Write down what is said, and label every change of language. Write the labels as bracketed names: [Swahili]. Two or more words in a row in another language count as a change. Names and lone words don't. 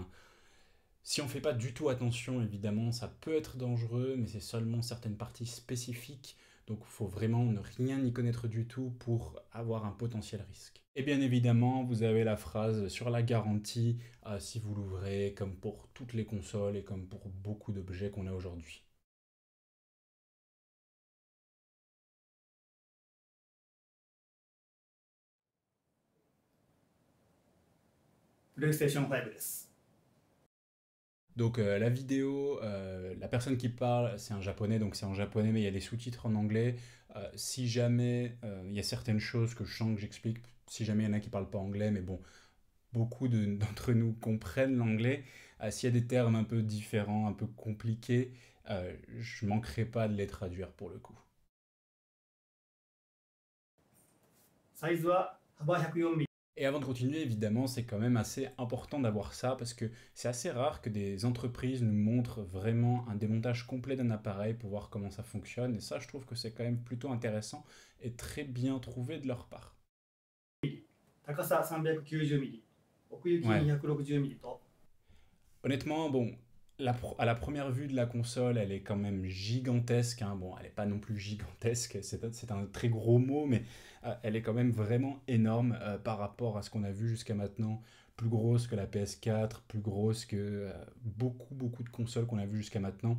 [French] Si on ne fait pas du tout attention, évidemment, ça peut être dangereux, mais c'est seulement certaines parties spécifiques, donc il faut vraiment ne rien y connaître du tout pour avoir un potentiel risque. Et bien évidemment, vous avez la phrase sur la garantie, si vous l'ouvrez, comme pour toutes les consoles et comme pour beaucoup d'objets qu'on a aujourd'hui. [Japanese] PlayStation 5です。 [French] Donc la vidéo, la personne qui parle, c'est un japonais, donc c'est en japonais, mais il y a des sous-titres en anglais. Si jamais il y a certaines choses que je sens que j'explique, si jamais il y en a qui parlent pas anglais, mais bon, beaucoup d'entre nous comprennent l'anglais. S'il y a des termes un peu différents, un peu compliqués, je manquerai pas de les traduire pour le coup. [Japanese] サイズは幅104ミリ。 [French] Et avant de continuer, évidemment, c'est quand même assez important d'avoir ça parce que c'est assez rare que des entreprises nous montrent vraiment un démontage complet d'un appareil pour voir comment ça fonctionne. Et ça, je trouve que c'est quand même plutôt intéressant et très bien trouvé de leur part. [Japanese] 高さ390ミリ、奥行き [French] Ouais. [Japanese] 260ミリと、 [French] Honnêtement, bon, à la première vue de la console, elle est quand même gigantesque, hein. Bon, elle n'est pas non plus gigantesque, c'est un très gros mot, mais elle est quand même vraiment énorme par rapport à ce qu'on a vu jusqu'à maintenant. Plus grosse que la PS4, plus grosse que beaucoup de consoles qu'on a vues jusqu'à maintenant.